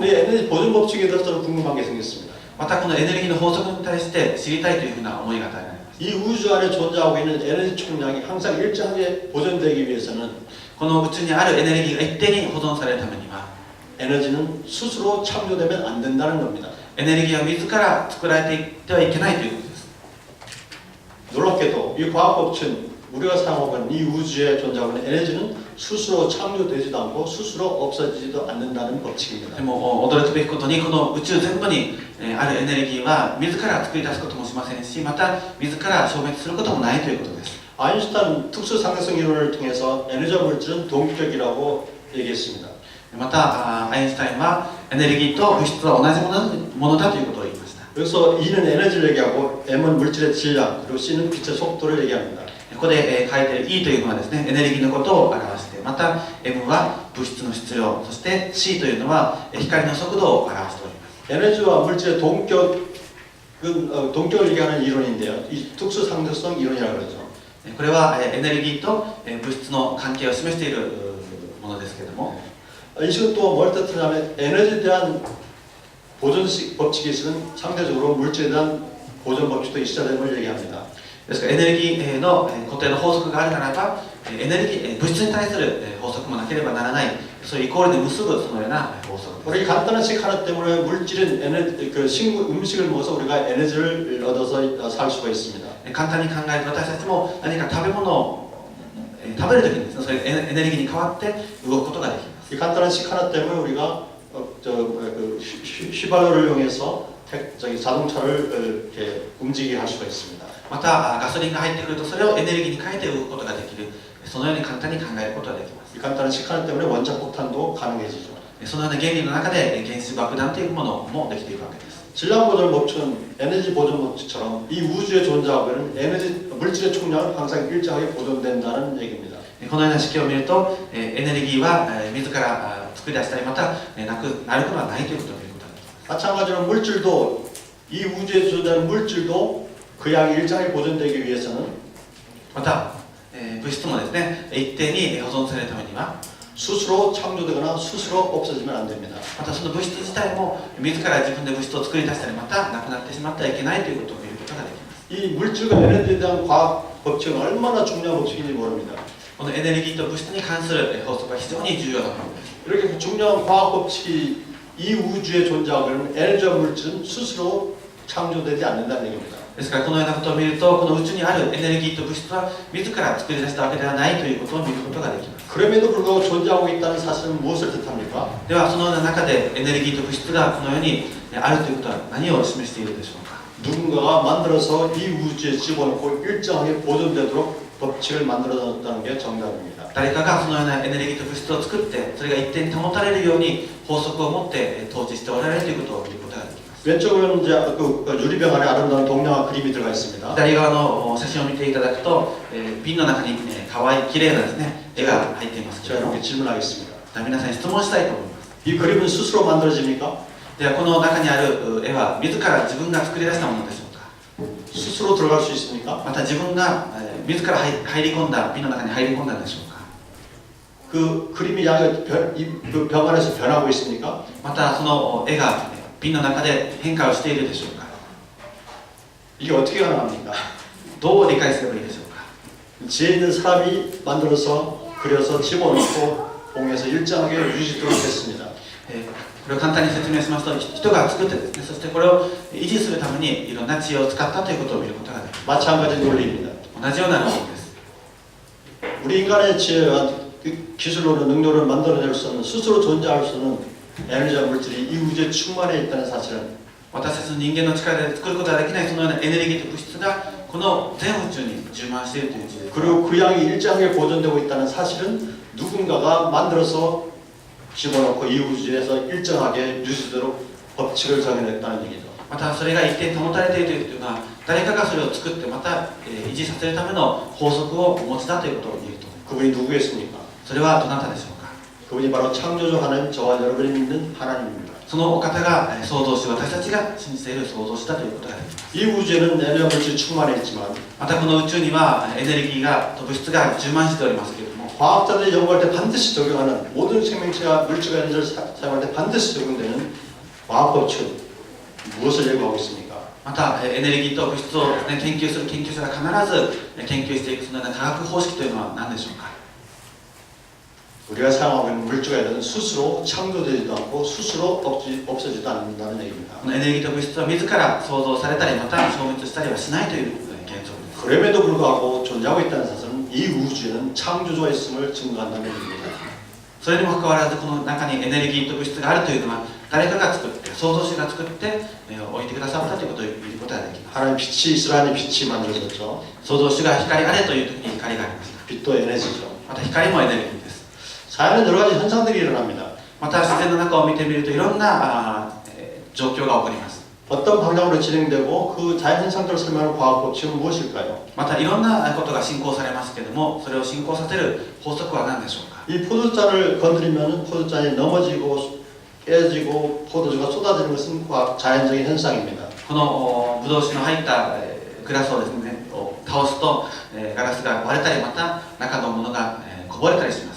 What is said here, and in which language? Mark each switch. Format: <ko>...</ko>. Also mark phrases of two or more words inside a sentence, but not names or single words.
<ko>근데 에너지 보존 법칙에 대해서 저는 궁금한 게 생겼습니다.</ko> <ja>またこのエネルギーの法則に対して知りたいというふうな思いが与えられます。</ja> <ko>이 우주 안에 존재하고 있는 에너지 총량이 항상 일정하게 보존되기 위해서는</ko> <ja>この宇宙にあるエネルギーが一定に保存されるためには</ja> <ko>에너지는 스스로 창조되면 안 된다는 겁니다.</ko> <ja>エネルギーは自ら作られていってはいけないということです。</ja> <ko>놀랍게도 이 과학 법칙은 우리가 사용하고 있는 이 우주에 존재하고 있는 에너지는 스스로 창조되지도 않고 스스로 없어지지도 않는다는 법칙입니다.</ko> <ja>でも驚くべきことにこの宇宙全部にあるエネルギーは自ら作り出すこともしませんし、また自ら消滅することもないということです。</ja> <ko>아인슈타인 특수상대성 이론을 통해서 에너지와 물질은 동격이라고 얘기했습니다.</ko> <ja>またアインシュタインはエネルギーと物質は同じものだということを言いました。</ja> <ko>그래서 E는 에너지를 얘기하고 M은 물질의 질량, 그리고 C는 빛의 속도를 얘기합니다.</ko> <ja>ここで書いている E というのはですね、エネルギーのことを表して、また M は物質の質量、そして C というのは光の速度を表しております。</ja> <ko>에너지와 물질의 동격을 얘기하는 이론인데요. 이 특수상대성 이론이라고 그러죠.</ko> <ja>これはエネルギーと物質の関係を示しているものですけれども、</ja> <ko>이 식은 또 뭘 뜻하냐면 에너지에 대한 보존 법칙이 있으면 상대적으로 물질에 대한 보존 법칙도 있어야 되는 걸 얘기합니다.</ko> <ja>ですからエネルギーの固定の法則があるならば、エネルギー物質に対する法則もなければならない、そういうイコールで結ぶそのような法則です。</ja> <ko>우리 간단한 식 하나 때문에 물질은 음식을 먹어서 우리가 에너지를 얻어서 살 수가 있습니다.</ko> <ja>簡単に考えると私たちも何か食べ物を食べるときにですね、そういうエネルギーに変わって動くことができます。</ja> <ko>이 간단한 식 하나 때문에 우리가 휘발유를 이용해서 자동차를 이렇게 움직이게 할 수가 있습니다.</ko> <ja>またガソリンが入ってくるとそれをエネルギーに変えて動くことができる、そのように簡単に考えることができます。</ja> <ko>이 간단한 식 하나 때문에 원자폭탄도 가능해지죠.</ko> <ja>そのような原理の中で原子爆弾というものもできているわけです。</ja> <ko>질량 보존 법칙은 에너지 보존 법칙처럼 이 우주에 존재하고 있는 에너지 물질의 총량은 항상 일정하게 보존된다는 얘기입니다.</ko> <ja>このような式を見るとエネルギーは自ら作り出したりまたなくなることはないということが見ることができます。</ja> <ko>마찬가지로 물질도 이 우주에 존재하는 물질도 그 양이 일정하게 보존되기 위해서는</ko> <ja>また物質もですね一定に保存されるためには</ja> <ko>스스로 창조되거나 스스로 없어지면 안 됩니다.</ko> <ja>またその物質自体も自ら自分で物質を作り出したりまたなくなってしまってはいけないということを見ることができます。</ja> <ko>이 물질과 에너지에 대한 과학 법칙은 얼마나 중요한 법칙인지 모릅니다.</ko> <ja>このエネルギーと物質に関する法則は非常に重要だと思います。</ja> <ko>이렇게 중요한 과학 법칙이 이 우주에 존재하고 있는 에너지와 물질은 스스로 창조되지 않는다는 얘기입니다.</ko> <ja>ですからこのようなことを見ると、この宇宙にあるエネルギーと物質は自ら作り出したわけではないということを見ることができます。</ja> <ko>그럼에도 불구하고 존재하고 있다는 사실은 무엇을 뜻합니까?</ko> <ja>ではそのような中でエネルギーと物質がこの世にあるということは何を示しているでしょうか。</ja> <ko>누군가가 만들어서 이 우주에 집어넣고 일정하게 보존되도록 법칙을 만들어놨다는 게 정답입니다.</ko> <ja>誰かがそのようなエネルギーと物質を作って、それが一定に保たれるように法則を持って統治しておられるということを見ることができます。</ja> <ko>왼쪽은 이제 그 유리병 안에 아름다운 동양화 그림이 들어가 있습니다.</ko> <ja>左側の写真を見ていただくと、瓶の中に可愛い綺麗なですね絵が入っていますけれ</ja> <ko>제가</ko> <ja>ども、</ja> <ko>이렇게 질문하겠습니다.</ko> <ja>皆さんに質問したいと思います。</ja> <ko>이 그림은 스스로 만들어집니까?</ko> <ja>ではこの中にある絵は自ら自分が作り出したものでしょうか。</ja> <ko>스스로 들어갈 수 있습니까?</ko> <ja>また自分が自ら入り込んだ瓶の中に入り込んだんでしょうか。</ja> <ko>그 그림이 그 병 안에서 변하고 있습니까?</ko> <ja>またその絵が瓶の中で変化をしているでしょうか。</ja> <ko>이게 어떻게 가능합니까?</ko> <ja>どう理解すればいいでしょうか。</ja> <ko>지혜 있는 사람이 만들어서 그려서 집어넣고 봉에서 일정하게 유지토록 했습니다.</ko> <ja>これを簡単に説明しますと、人が作ってですね、そしてこれを維持するためにいろんな知恵を使ったということを見ることができます。</ja> <ko>마찬가지 논리입니다.</ko> <ja>同じような論理です。</ja> <ko>우리 인간의 지혜와 기술로는 능력을 만들어낼 수 없는 스스로 존재할 수 없는 에너지와 물질이 이 우주에 충만해 있다는 사실은</ko> <ja>私たちの人間の力で作ることができないそのようなエネルギーと物質がこの全宇宙に充満しているという事実。</ja> <ko>그리고 그 양이 일정하게 보존되고 있다는 사실은 누군가가 만들어서 집어넣고 이 우주에서 일정하게 유지되도록 법칙을 정해냈다는 얘기죠.</ko> <ja>またそれが一定に保たれているというのは、誰かがそれを作ってまた維持させるための法則をお持ちだということを言えると。</ja> <ko>그분이 누구겠습니까?</ko> <ja>それはどなたでしょうか。</ja> <ko>그분이 바로 창조주 하나님, 저와 여러분이 믿는 하나님입니다.</ko> <ja>そのお方が創造主、私たちが信じている創造主だということができます。</ja> <ko>이 우주에는 에너지와 물질이 충만해 있지만</ko> <ja>またこの宇宙にはエネルギーがと物質が充満しておりますけれども、</ja> <ko>과학자들이 연구할 때 반드시 적용하는 모든 생명체가 물질과 에너지를 사용할 때 반드시 적용되는 과학 법칙은 무엇을 예고하고 있습니까?</ko> <ja>またエネルギーと物質を、ね、研究する研究者が必ず研究していくそのような科学方式というのは何でしょうか。</ja> <ko>우리가 사용하고 있는 물질과 에너지는 스스로 창조되지도 않고 스스로 없어지지도 않는다는 얘기입니다.</ko> <ja>このエネルギーと物質は自ら創造されたりまた消滅したりはしないという現状です。</ja> <ko>그럼에도 불구하고 존재하고 있다는 사실은 이 우주에는 창조주가 있음을 증거한다는 얘기입니다.</ko> <ja>それにもかかわらずこの中にエネルギーと物質があるというのは誰かが作って創造主が作って置いてくださったということを見ることができます。</ja> <ko>하나님 빛이 있으라니 빛이 만들어졌죠.</ko> <ja>創造主が光あれという時に光がありました。</ja> <ko>빛도 에너지죠.</ko> <ja>また光もエネルギーです。</ja> <ko>자연은 여러 가지 현상들이 일어납니다.</ko> <ja>また自然の中を見てみるといろんな状況が起こります。</ja> <ko>어떤 방향으로 진행되고 그 자연 현상들을 설명하는 과학 법칙은 무엇일까요?</ko> <ja>またいろんなことが進行されますけれども、それを進行させる法則は何でしょうか。</ja> <ko>이 포도잔을 건드리면 포도잔이 넘어지고 깨지고 포도주가 쏟아지는 것은 자연적인 현상입니다.</ko> <ja>このブドウ酒の入ったグラスをですね倒すとガラスが割れたりまた中のものがこぼれたりします。</ja>